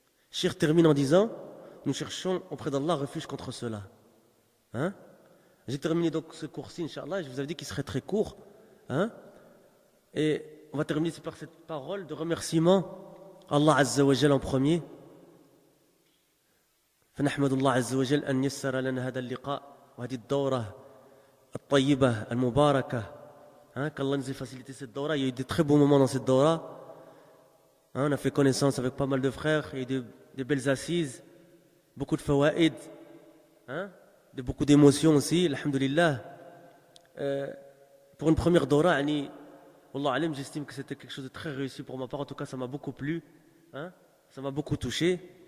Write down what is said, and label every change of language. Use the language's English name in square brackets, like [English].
[French] Cheikh termine en disant, nous cherchons auprès d'Allah refuge contre cela. Hein? J'ai terminé donc ce cours-ci, Inch'Allah, je vous avais dit qu'il serait très court. Hein? Et on va terminer par cette parole de remerciement à Allah Azza wa Jal en premier. [Arabic] فنحمد الله عز وجل أن يسر لنا هذا اللقاء وهذه الدورة الطيبة المباركة. [French] Qu'Allah nous ait facilité cette dora. Il y a eu de très beaux moments dans cette dora. On a fait connaissance avec pas mal de frères. Il y a eu des belles assises, beaucoup de fawaïd, beaucoup d'émotions aussi, alhamdulillah. Pour une première dora, Wallah alim, j'estime que c'était quelque chose de très réussi pour ma part. En tout cas, ça m'a beaucoup plu, ça m'a beaucoup touché.